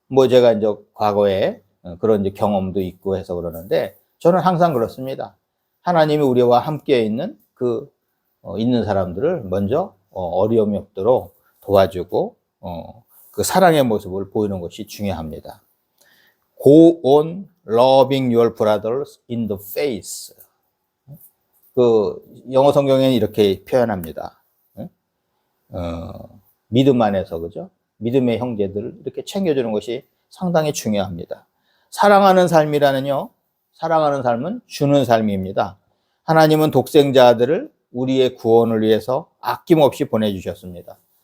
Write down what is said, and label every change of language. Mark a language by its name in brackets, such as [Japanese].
[Korean] 제가 이제 과거에 그런 이제 경험도 있고 해서 그러는데, 저는 항상 그렇습니다. 하나님이 우리와 함께 있는 있는 사람들을 먼저 어려움이 없도록 도와주고 그 사랑의 모습을 보이는 것이 중요합니다. [English] Go on loving your brothers in the faith. [Korean] 영어 성경에는 이렇게 표현합니다. 믿음 안에서, 그죠? 믿음의 형제들을 이렇게 챙겨주는 것이 상당히 중요합니다. 사랑하는 삶이라는요, 사랑하는 삶은 주는 삶입니다. 하나님은 독생자 아들을 우리의 구원을 위해서 아낌없이 보내주셨습니다.